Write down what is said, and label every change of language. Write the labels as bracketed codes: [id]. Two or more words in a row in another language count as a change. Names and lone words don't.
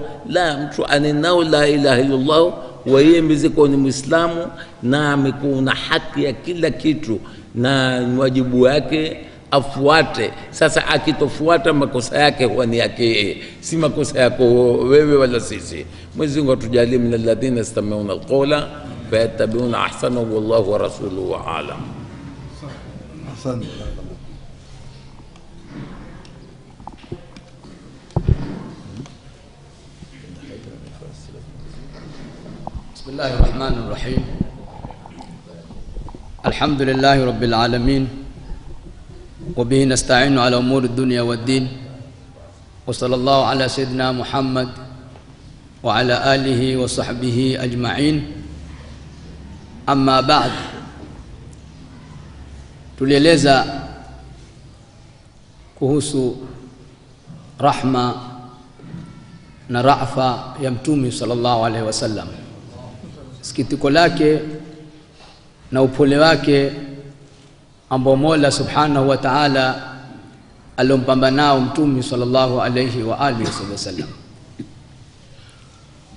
[sw] La, mtu anenao [ar] لا إله إلا الله [sw] wa yeye mziko ni Muislamu, na amekuwa na haki ya kila kitu, na wajibu wake afuate. Sasa akitofuata, makosa yake huwa ni yake, si makosa yako wewe wala sisi. Mwenyezi Mungu atujalie [ar] من الذين يستمعون القول فيتبعون أحسنه والله ورسوله أعلم. [sw] Asante. [ar] بسم الله الرحمن الرحيم. الحمد لله رب العالمين، وبه نستعين على أمور الدنيا والدين، وصلى الله على سيدنا محمد وعلى آله وصحبه أجمعين. أما بعد، [sw] tulieleza kuhusu rahma na rafa ya Mtume [ar] صلى الله عليه وسلم, [sw] sikitiko lake na upole wake ambao Mola [ar] سبحانه وتعالى [sw] alompamba nao Mtume [ar] صلى الله عليه وآله وسلم.